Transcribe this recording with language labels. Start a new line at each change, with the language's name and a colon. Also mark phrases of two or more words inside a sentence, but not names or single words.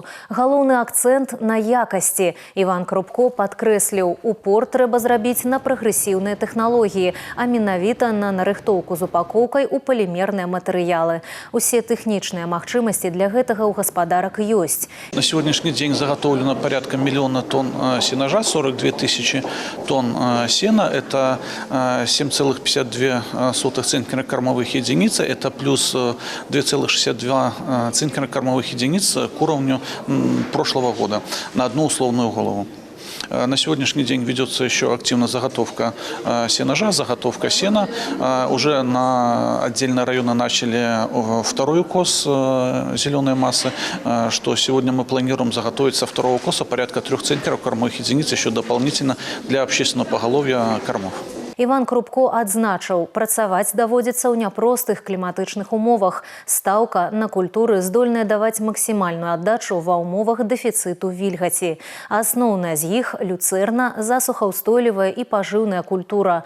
Belarusian: Галоўны акцэнт на якасці. Іван Крупко падкрэсліў, упор трэба зрабіць на прагрэсіўныя тэхналогіі, а менавіта на нарыхтоўку з упакоўкай у палімерныя матэрыялы. Усе тэхнічныя магчымасці для гэтага ў гаспадарак ёсць.
Russian: На сегодняшний день заготовлено порядка миллиона тонн сенажа, 42 тысячи тонн сена. Это 7,52 центнера кормовых единиц. Это плюс 2,62 центнера кормовых единиц к уровню прошлого года на одну условную голову. На сегодняшний день ведется еще активно заготовка сенажа, заготовка сена. Уже на отдельные районы начали второй укос зеленой массы, что сегодня мы планируем заготовить со второго укоса порядка 3 центнеров кормовых единиц еще дополнительно для общественного поголовья кормов.
Belarusian: Іван Крупко адзначыў, працаваць даводзіцца ў няпростых кліматычных умовах. Стаўка на культуры здольная даваць максімальную аддачу ва ўмовах дэфіцыту вільгаці. Асноўная з іх – люцэрна, засухаўстойлівая і пажыўная культура.